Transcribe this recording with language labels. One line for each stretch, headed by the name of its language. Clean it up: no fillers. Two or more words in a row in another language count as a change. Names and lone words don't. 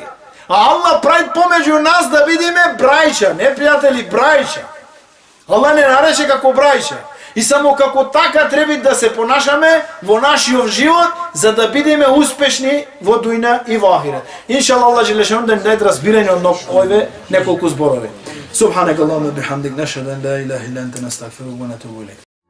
Macedonian: А Аллах прави помеѓу нас да бидеме брајша, не пријатели, брајша. Аллах не нарече како брајша. И само како така треба да се понашаме во нашиот живот, за да бидеме успешни во дуња и во ахирет. Иншаллах, Аллах Джелешану да ни даде разбирање од овие неколку зборови.
Arabic: سبحانك اللهم بحمدك نشهد أن لا إله إلا أنت نستغفرك و نتوب إليك.